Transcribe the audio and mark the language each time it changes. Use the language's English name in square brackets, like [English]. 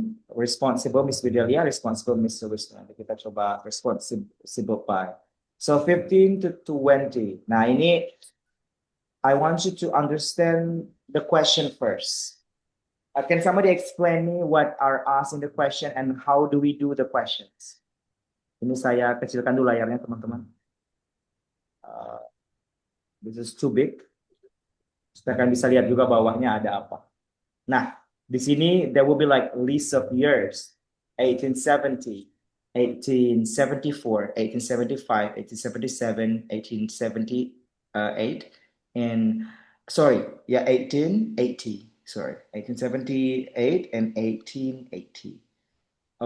[English] Responsible Miss Widelia, responsible Mr. Wisnu. [Indonesian] Nanti kita coba [English] responsible by. So 15 to 20. [Indonesian] Nah ini [English] I want you to understand the question first. Can somebody explain me what are asked in the question and how do we do the questions? [Indonesian] Ini saya kecilkan dulu layarnya teman-teman. [English] This is too big. [Indonesian] Kita akan bisa lihat juga bawahnya ada apa. Nah, di sini [English] there will be like list of years. 1870, 1874, 1875, 1877, 1878, and sorry, yeah, 1880. Sorry, 1878 and 1880.